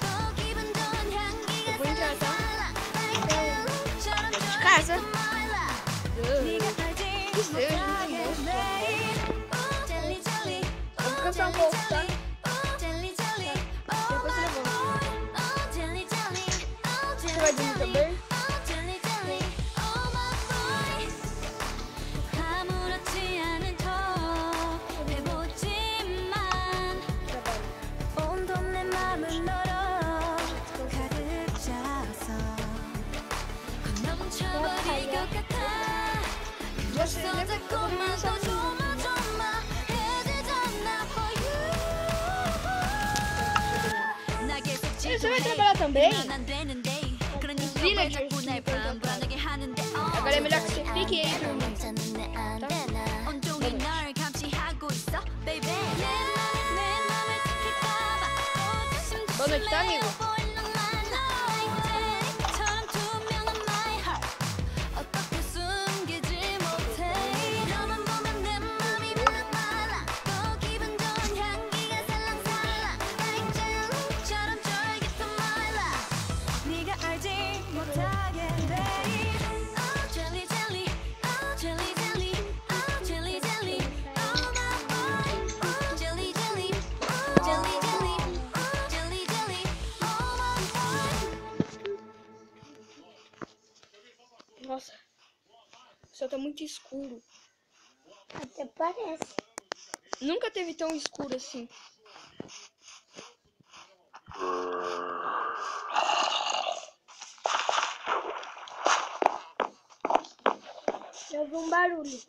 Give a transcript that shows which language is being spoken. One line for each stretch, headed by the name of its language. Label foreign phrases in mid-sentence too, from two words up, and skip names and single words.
Portuguese: Eu vou entrar, tá? De casa. Que seja, vou descansar um pouco, tá? Depois eu levanto. Você vai dormir também?
Korean: 아무렇지 않은 척 해보지만 온통 내 맘은 너로 가득 차서 넘쳐버릴 것 같아.
Portuguese: Você
Korean: 서 자꾸만 더 조마조마 해지잖아
English: for you.
Korean: 나 계속
Portuguese: Você vai trabalhar também?
Korean: 안 되는데 그러니까 왜
English: Villagers
Korean: 자꾸 날 불안불안하게 하는데
Portuguese: Agora é melhor que você fique aí dormindo.
Korean: 괜찮은 내 안테나 온종일 널 감시하고 있어 baby. 내 맘을 지킬까봐 또
Portuguese: Boa noite, tá, amigo?
Korean: 볼랑 말라. jelly처럼 투명한
English: my heart.
Korean: 어떻게 숨기지 못해. 너만 보면 내 맘이 말랑말랑. 또 기분 좋은 향기가 살랑살랑.
English: Like jelly
Korean: 처럼 쫄깃한
English: my love.
Korean: 네가 알지 못하게 babe.
English: Oh jelly jelly, oh jelly jelly, oh jelly jelly, oh my boy. Oh jelly jelly, oh jelly jelly, oh jelly jelly, oh my boy.
Portuguese: Nossa, o céu tá muito escuro. Até parece. Nunca teve tão escuro assim. Eu ouvi um barulho.